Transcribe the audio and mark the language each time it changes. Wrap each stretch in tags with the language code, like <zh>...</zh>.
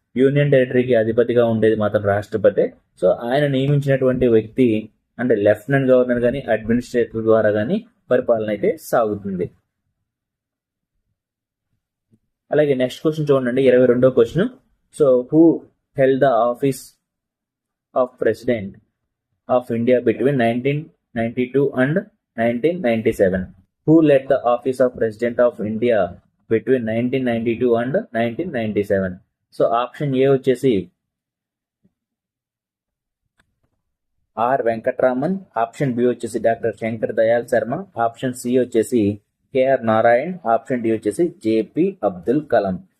<te>Union టెరిటరీకి అధిపతిగా ఉండేది మాత్రం రాష్ట్రపతి. సో ఆయన నియమించినటువంటి వ్యక్తి అంటే లెఫ్టినెంట్ గవర్నర్ కానీ అడ్మినిస్ట్రేటర్ ద్వారా కానీ పరిపాలన అయితే సాగుతుంది. అలాగే నెక్స్ట్ క్వశ్చన్ చూడండి, 22వ question.</te> <en>So who held the office of president of India between 1992 and 1997? Who led the office of President of India between 1992 and 1997?</en> <te>So option ఏ వచ్చేసి ఆర్ వెంకట్రామన్, ఆప్షన్ బి వచ్చేసి doctor Shankar Dayal Sharma, option C వచ్చేసి KR Narayan, option D వచ్చేసి JP Abdul Kalam.</te>